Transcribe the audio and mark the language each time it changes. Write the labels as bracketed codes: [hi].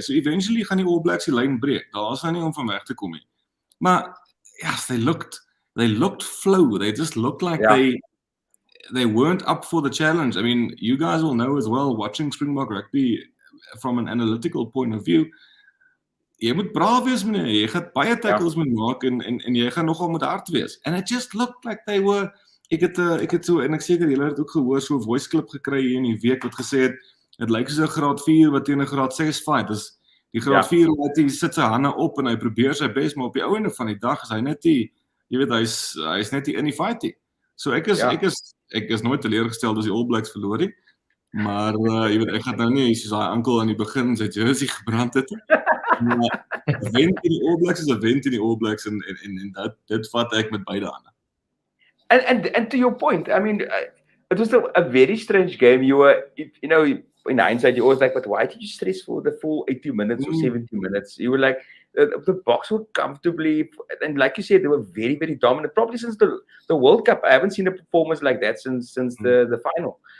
[af] So eventually gaan die All Blacks die lyn breek. Daar's nou nie om van weg te kom nie. Maar [en] yes, they looked flow. They just looked like they weren't up for the challenge. I mean, you guys will know as well, watching Springbok rugby from an analytical point of view, [af] jy moet braaf wees, meneer. Jy gaan baie tackles moet maak en jy gaan nogal moet hard wees. [en] And it just looked like they were. [af] Ek het so, en ek seker julle het ook gehoor, so 'n voice clip gekry hier in die week wat gesê het, dit lyk soos 'n graad 4 wat teen 'n graad 6 fight. Dus die graad 4 wat hy sit sy hande op en hy probeer sy bes, maar op die ou einde van die dag is hy net die, jy weet, hy's net die in die fight nie. So ek is nooit teleurgestel as die All Blacks verloor nie. Maar jy weet, ek gaan nou nie soos daai uncle aan die begin sy jersey gebrand het. Maar wen in die All Blacks is 'n wen in die All Blacks en dit vat ek met beide hande. [en] And to your point, I mean, it was a very strange game. You were, you know, in hindsight, you always like, but why did you stress for the full 80 minutes or 70 minutes? You were like, the Boks were comfortably, and like you said, they were very, very dominant. Probably since the World Cup, I haven't seen a performance like that since the final.